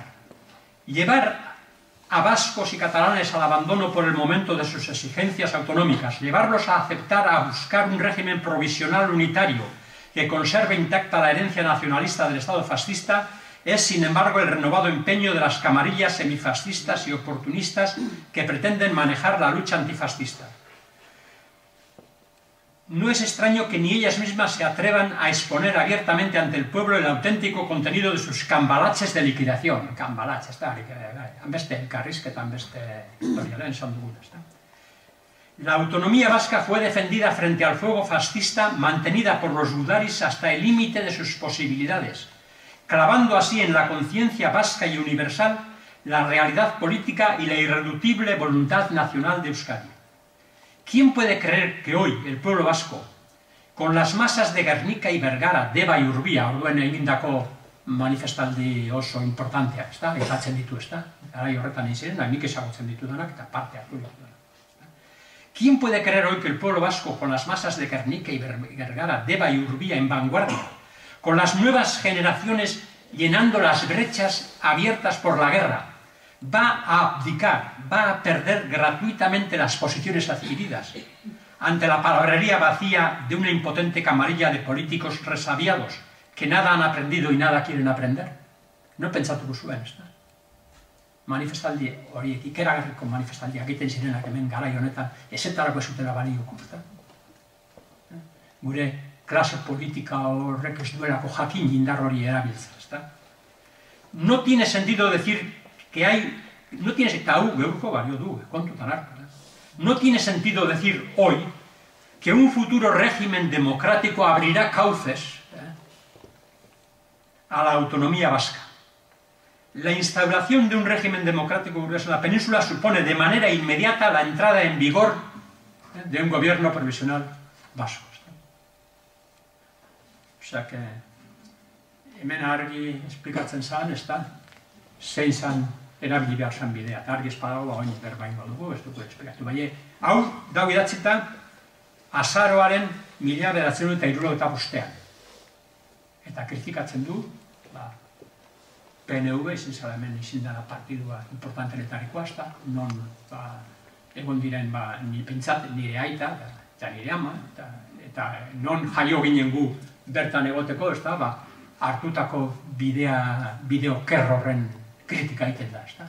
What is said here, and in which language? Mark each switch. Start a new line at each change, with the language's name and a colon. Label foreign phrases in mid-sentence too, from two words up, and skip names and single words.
Spanish: Llevar a vascos y catalanes al abandono por el momento de sus exigencias autonómicas, llevarlos a aceptar, a buscar un régimen provisional unitario que conserve intacta la herencia nacionalista del Estado fascista, es, sin embargo, el renovado empeño de las camarillas semifascistas y oportunistas que pretenden manejar la lucha antifascista. No es extraño que ni ellas mismas se atrevan a exponer abiertamente ante el pueblo el auténtico contenido de sus cambalaches de liquidación.
Basque: Cambalaches, beste elkarrizketan beste historiaren esan dugun.
Spanish: La autonomía vasca fue defendida frente al fuego fascista, mantenida por los gudaris hasta el límite de sus posibilidades, clavando así en la conciencia vasca y universal la realidad política y la irreductible voluntad nacional de Euskadi. ¿Quién puede creer que hoy el pueblo vasco, con las masas de Gernika y Bergara, Deba y Urbia,
Basque: orduen egindako manifestaldi oso importantea, aipatzen ditu, garai horretan egin ziren, nik ezagutzen ditudanak eta parte hartu ditudanak.
Spanish: ¿Quién puede creer hoy que el pueblo vasco, con las masas de Gernika y Bergara, Deba y Urbia en vanguardia, con las nuevas generaciones llenando las brechas abiertas por la guerra, va a abdicar, va a perder gratuitamente las posiciones adquiridas ante la palabrería vacía de una impotente camarilla de políticos resabiados que nada han aprendido y nada quieren aprender?
Basque: No pentsatuko zuen, ez da? Manifestaldi horiek, ikeragarriko manifestaldiak egiten zirenak hemen garai honetan, ezetarako ez zutela balioko, ez da? Gure klase politika horrek ez duelako jakin indar hori erabiltzen, ez da?
Spanish: No tiene sentido decir que hay, no tiene sentido decir hoy que un futuro régimen democrático abrirá cauces a la autonomía vasca. La instauración de un régimen democrático en la península supone de manera inmediata la entrada en vigor de un gobierno provisional vasco. O sea que
Basque: hemen argi esplikatzen zen, ez da, zein zan erabili behar zan bidea, eta argi espadago, oin berbaingo dugu, ez dugu esplikatu. Baina, hau, dago idatzita, azaroaren 1975. Eta kritikatzen du, PNV, izin zara hemen izin dara partidua importantenetarikoa, ez da, non egon diren, pentsat, nire aita, eta nire ama, eta non jaio ginen gu bertan egoteko, ez da, hartutako bideo kerrorren kritika egiten da, ez da.